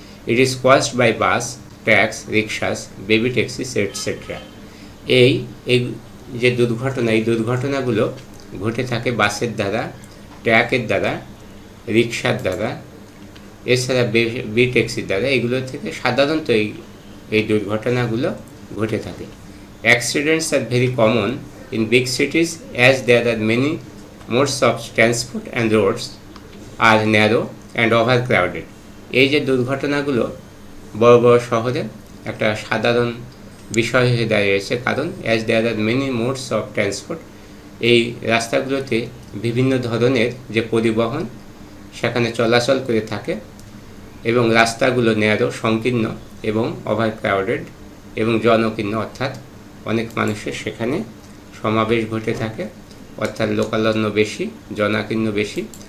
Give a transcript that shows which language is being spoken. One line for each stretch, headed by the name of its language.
English: It is caused by bus, trucks, rickshaws, baby taxis etcetera.
Bangla: এই যে দুর্ঘটনা, এই দুর্ঘটনাগুলো ঘটে থাকে বাসের দ্বারা, ট্রাকের দ্বারা, রিক্সার দ্বারা, এছাড়া বেবি ট্যাক্সির দ্বারা। এগুলো থেকে সাধারণত এই দুর্ঘটনাগুলো ঘটে থাকে।
English: Accidents are very common in big cities as there are many modes of transport and roads are narrow and overcrowded.
Bangla: এই যে দুর্ঘটনাগুলো বড় বড় শহরে একটা সাধারণ বিষয় হয়ে দাঁড়িয়েছে, কারণ
English: as there are many modes of transport,
Bangla: এই রাস্তাগুলোতে বিভিন্ন ধরনের যে পরিবহন সেখানে চলাচল করে থাকে, এবং রাস্তাগুলো ন্যারো, সংকীর্ণ এবং ওভারক্রাউডেড এবং জনকীর্ণ, অর্থাৎ অনেক মানুষের সেখানে সমাবেশ ঘটে থাকে, অর্থাৎ লোকালন্য বেশি, জনাকীর্ণ বেশি।